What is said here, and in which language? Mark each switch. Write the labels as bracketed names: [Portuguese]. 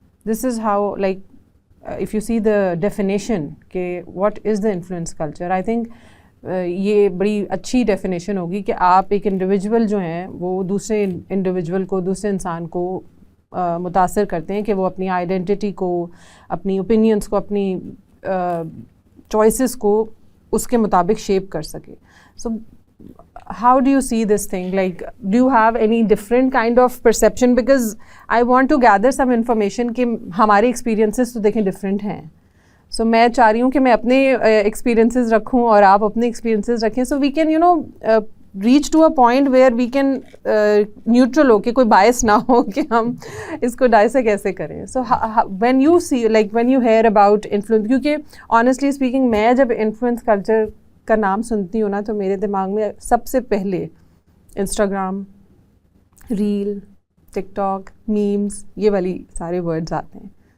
[English] this is how like if you see the definition [Urdu] کہ [English] what is the influence culture, I think [Urdu] یہ بڑی اچھی definition ہوگی کہ آپ ایک انڈیویجول جو ہیں وہ دوسرے انڈیویجول کو، دوسرے انسان کو متاثر کرتے ہیں کہ وہ اپنی آئیڈینٹی کو، اپنی اوپینینس کو، اپنی چوائسیز کو اس کے مطابق شیپ کر سکے. [English] So how do you see this thing? Like, do you have any different kind of perception? Because I want to gather some information [Urdu] کہ ہمارے experiences تو دیکھیں different ہیں. So میں چاہ رہی ہوں کہ میں اپنے experiences رکھوں اور آپ اپنے experiences رکھیں. [English] So we can, reach to a point where we can neutral [Urdu] ہو کہ کوئی bias نہ ہو کہ ہم اس کو ڈائسیکٹ کیسے کریں. [English] So when you see, like when you hear about influence, [Urdu] کیونکہ [English] honestly speaking [Urdu] میں جب influence culture کا نام سنتی ہوں نا تو میرے دماغ میں سب سے پہلے انسٹاگرام، ریل، ٹک ٹاک، میمز، یہ والی سارے ورڈز آتے ہیں.